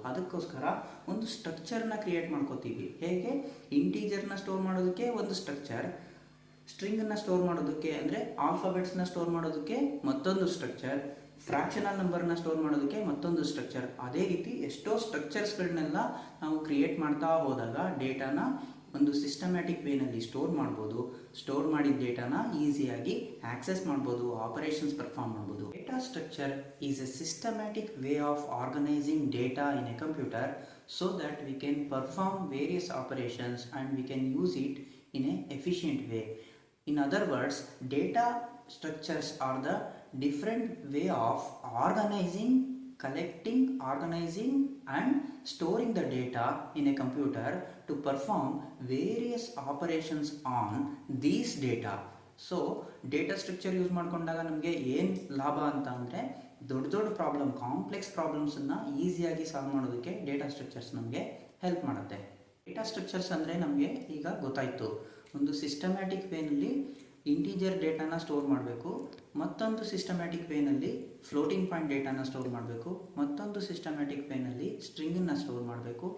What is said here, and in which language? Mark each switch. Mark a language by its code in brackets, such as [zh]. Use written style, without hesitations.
[kn] ಅದಕ್ಕೋಸ್ಕರ ಒಂದು ಸ್ಟ್ರಕ್ಚರ್ನ ಕ್ರಿಯೇಟ್ ಮಾಡ್ಕೋತೀವಿ. ಹೇಗೆ ಇಂಟೀಜರ್ನ ಸ್ಟೋರ್ ಮಾಡೋದಕ್ಕೆ ಒಂದು ಸ್ಟ್ರಕ್ಚರ್, ಸ್ಟ್ರಿಂಗನ್ನು ಸ್ಟೋರ್ ಮಾಡೋದಕ್ಕೆ ಅಂದರೆ ಆಲ್ಫಾಬೆಟ್ಸ್ನ ಸ್ಟೋರ್ ಮಾಡೋದಕ್ಕೆ ಮತ್ತೊಂದು ಸ್ಟ್ರಕ್ಚರ್, ಫ್ರ್ಯಾಕ್ಷನಲ್ ನಂಬರ್ನ ಸ್ಟೋರ್ ಮಾಡೋದಕ್ಕೆ ಮತ್ತೊಂದು ಸ್ಟ್ರಕ್ಚರ್. ಅದೇ ರೀತಿ ಎಷ್ಟೋ ಸ್ಟ್ರಕ್ಚರ್ಸ್ಗಳನ್ನೆಲ್ಲ ನಾವು ಕ್ರಿಯೇಟ್ ಮಾಡ್ತಾ ಹೋದಾಗ ಡೇಟಾನ ಒಂದು ಸಿಸ್ಟಮ್ಯಾಟಿಕ್ ವೇನಲ್ಲಿ ಸ್ಟೋರ್ ಮಾಡ್ಬೋದು. ಸ್ಟೋರ್ ಮಾಡಿದ ಡೇಟಾನ ಈಸಿಯಾಗಿ ಆಕ್ಸೆಸ್ ಮಾಡ್ಬೋದು, ಆಪರೇಷನ್ಸ್ ಪರ್ಫಾರ್ಮ್ ಮಾಡ್ಬೋದು. [en] Data structure is a systematic way of organizing data in a computer so that we can perform various operations and we can use it in a efficient way. In other words, data structures are the different way of organizing, collecting, organizing and storing the data in a computer to perform various operations on these data. [kn] So data structure use ಮಾಡ್ಕೊಂಡಾಗ ನಮಗೆ ಏನು ಲಾಭ ಅಂತ ಅಂದರೆ ದೊಡ್ಡ ದೊಡ್ಡ problem, complex ಪ್ರಾಬ್ಲಮ್ಸನ್ನು ಈಸಿಯಾಗಿ solve ಮಾಡೋದಕ್ಕೆ ಡೇಟಾ ಸ್ಟ್ರಕ್ಚರ್ಸ್ ನಮಗೆ ಹೆಲ್ಪ್ ಮಾಡುತ್ತೆ. ಡೇಟಾ ಸ್ಟ್ರಕ್ಚರ್ಸ್ ಅಂದರೆ ನಮಗೆ ಈಗ ಗೊತ್ತಾಯಿತು, ಒಂದು ಸಿಸ್ಟಮ್ಯಾಟಿಕ್ ವೇನಲ್ಲಿ ಇಂಟೀಜರ್ ಡೇಟಾನ ಸ್ಟೋರ್ ಮಾಡಬೇಕು, ಮತ್ತೊಂದು ಸಿಸ್ಟಮ್ಯಾಟಿಕ್ ವೇನಲ್ಲಿ ಫ್ಲೋಟಿಂಗ್ ಪಾಯಿಂಟ್ ಡೇಟಾನ ಸ್ಟೋರ್ ಮಾಡಬೇಕು, ಮತ್ತೊಂದು ಸಿಸ್ಟಮ್ಯಾಟಿಕ್ ವೇನಲ್ಲಿ ಸ್ಟ್ರಿಂಗನ್ನು ಸ್ಟೋರ್ ಮಾಡಬೇಕು.